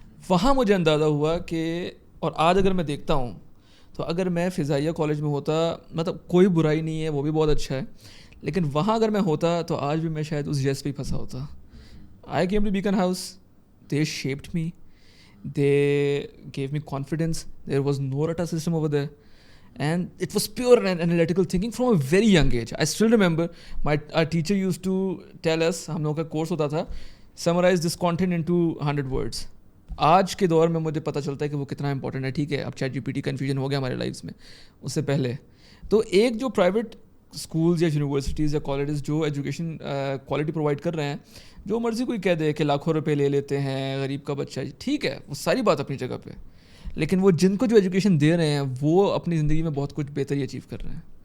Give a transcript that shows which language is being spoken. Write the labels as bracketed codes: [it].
[hi] वहाँ मुझे अंदाज़ा हुआ कि, और आज अगर मैं देखता हूँ तो अगर मैं फिजाइया कॉलेज में होता, मतलब कोई बुराई नहीं है, वो भी बहुत अच्छा है, लेकिन वहाँ अगर मैं होता तो आज भी मैं शायद उस यस पे ही फंसा होता. [en] I came to Beacon House, they shaped me, they gave me confidence. There was no rata system over there, and it was pure and analytical thinking from a very young age. I still remember our teacher used to tell us, [hi] हम लोगों का course होता था, [en] summarize this content into 100 words. [hi] आज के दौर में मुझे पता चलता है कि वो कितना इंपॉर्टेंट है. ठीक है, अब ChatGPT कन्फ्यूजन हो गया हमारे लाइफ्स में, उससे पहले तो एक जो प्राइवेट स्कूल्स या यूनिवर्सिटीज़ या कॉलेजेस जो एजुकेशन क्वालिटी प्रोवाइड कर रहे हैं, जो मर्ज़ी कोई कह दे कि लाखों रुपए ले लेते हैं, गरीब का बच्चा, ठीक है, वो सारी बात अपनी जगह पे, लेकिन वो जिनको जो एजुकेशन दे रहे हैं वो अपनी ज़िंदगी में बहुत कुछ बेहतर ही अचीव कर रहे हैं.